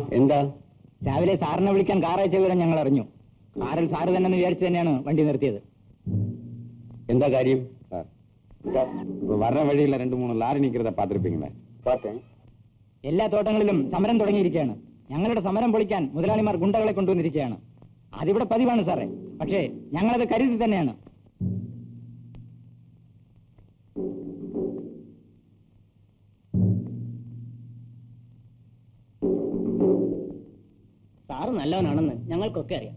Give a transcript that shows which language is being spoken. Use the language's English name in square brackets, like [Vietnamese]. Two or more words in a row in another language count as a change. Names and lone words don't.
[Malayalam] എന്താ? രാവിലെ സാറിനെ വിളിക്കാൻ കാർ അയച്ച വിവരം ഞങ്ങൾ അറിഞ്ഞു. കാറിൽ സാറ് തന്നെ വിചാരിച്ചു തന്നെയാണ് വണ്ടി നിർത്തിയത്. എന്താ കാര്യം? [Tamil] வர்ற வழியில 2-3 லாரி நிக்கிறத பாத்திருப்பீங்களே. பார்த்தேன். [Malayalam] എല്ലാ തോട്ടങ്ങളിലും സമരം തുടങ്ങിയിരിക്കുകയാണ്. ഞങ്ങളുടെ സമരം പൊളിക്കാൻ മുതലാളിമാർ ഗുണ്ടകളെ കൊണ്ടുവന്നിരിക്കുകയാണ്. അതിവിടെ പതിവാണ് സാറേ. പക്ഷേ ഞങ്ങളത് കരുതി തന്നെയാണ്. സാറ് നല്ലവനാണെന്ന് ഞങ്ങൾക്കൊക്കെ അറിയാം.